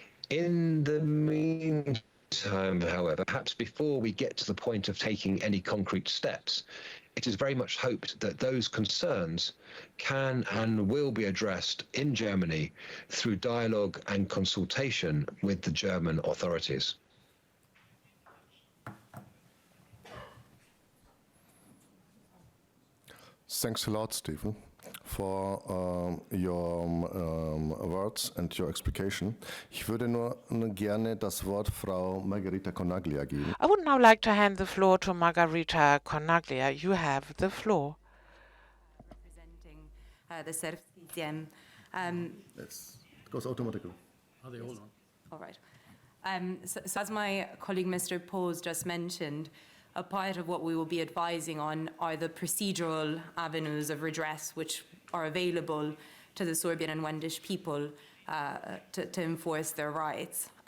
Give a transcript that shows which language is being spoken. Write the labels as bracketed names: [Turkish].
[English] In the meantime, however, perhaps before we get to the point of taking any concrete steps, it is very much hoped that those concerns can and will be addressed in Germany through dialogue and consultation with the German authorities. Thanks a lot, Stephen, for your words and your explication. [German] Ich würde nur gerne das Wort Frau Margarita Conaglia geben. [English] I would now like to hand the floor to Margarita Conaglia. You have the floor. Representing the Serbski Sejm. Yes, it goes automatically. Are they all on? All right. So as my colleague Mr. Pose just mentioned, a part of what we will be advising on are the procedural avenues of redress which are available to the Sorbian and Wendish people to enforce their rights.